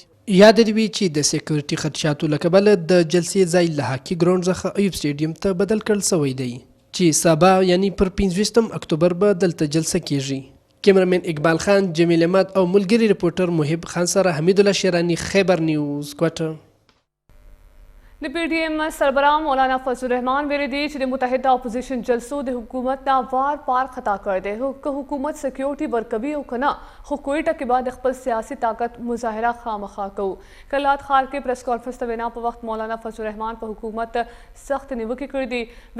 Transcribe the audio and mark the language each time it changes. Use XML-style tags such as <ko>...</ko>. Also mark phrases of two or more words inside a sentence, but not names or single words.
<ps>یاد دی وی چې د سکیورټي خدشاتو له کبله د جلسې ځای له هاکي ګراوند څخه ایوب سټیډیم ته بدل کړل شوی دی چې سبا یعنی پر 25 اکتوبر به دلته جلسه کیږي. کیمرمن اقبال خان، جمیل احمد او ملګری رپورټر محب خان سره حمید الله شیرانی، خیبر نیوز، کوټه. د PDM سربراہ مولانا فضل الرحمان ویلي دي چې د متحده اپوزیشن جلسو د حکومت نه وار پار خطا کړی دی. که حکومت سکیورټي ورکوي او که نه، خو کوئټه کې بعد خپل سیاسي طاقت مظاهره خامخا کوو. کلات ښار کې پریس کانفرنس ته وینا په وخت مولانا فضل الرحمان په حکومت سخت نیوکې کړې دي.</ps>